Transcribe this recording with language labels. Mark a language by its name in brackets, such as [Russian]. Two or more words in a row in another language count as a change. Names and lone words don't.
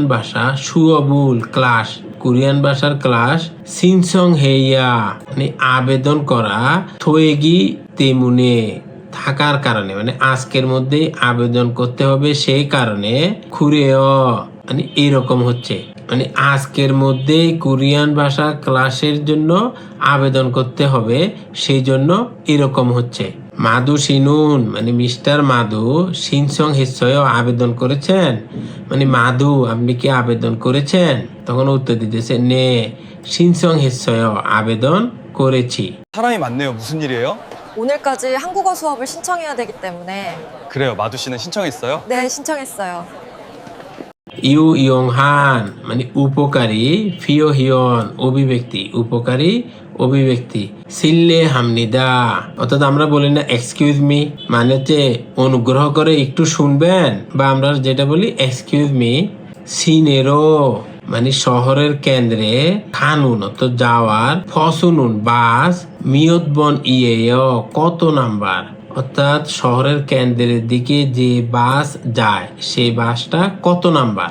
[Bangla] ভাষা, সুঅবুল ক্লাস কোরিয়ান ভাষার ক্লাস, [Korean] 신청 해야 [Bangla] মানে আবেদন করা, [Korean] 되기 때문에 [Bangla] থাকার কারণে মানে আজকের মধ্যেই আবেদন করতে হবে, সেই কারণে খুরেও মানে এরকম হচ্ছে, মানে আজকের মধ্যে কোরিয়ান ভাষা ক্লাসের জন্য আবেদন করতে হবে, সেই জন্য এরকম হচ্ছে। মাধু সিনুন মানে মিস্টার মাধু, [Korean] 신청 했어요 [Bangla] আবেদন করেছেন মানে মাধু আপনি কি আবেদন করেছেন, তখন উত্তর দিতেছে [Korean] 네 신청 했어요 [Bangla] আবেদন করেছি। [Korean] 사람이 많네요. 무슨 일이에요? 오늘까지 한국어 수업을 신청해야 되기 때문에 그래요. 마두 씨는 신청했어요? 네, 신청했어요. 유용한 [Bangla] মানে উপকারী, [Korean] 표현 [Bangla] অভিব্যক্তি, উপকারী অভিব্যক্তি, [Korean] 실례 합니다 [Bangla] অর্থাৎ আমরা বলি না [English] excuse me [Bangla] মানে হচ্ছে অনুগ্রহ করে একটু শুনবেন, বা আমরা যেটা বলি [English] excuse me, [Bangla] সিনেরো মানে শহরের কেন্দ্রে খানুন অত যাওয়ার [Korean] 버스는 버스 몇번 [Bangla] কত নাম্বার, অর্থাৎ শহরের কেন্দ্রের দিকে যে বাস যায় সেই বাসটা কত নাম্বার।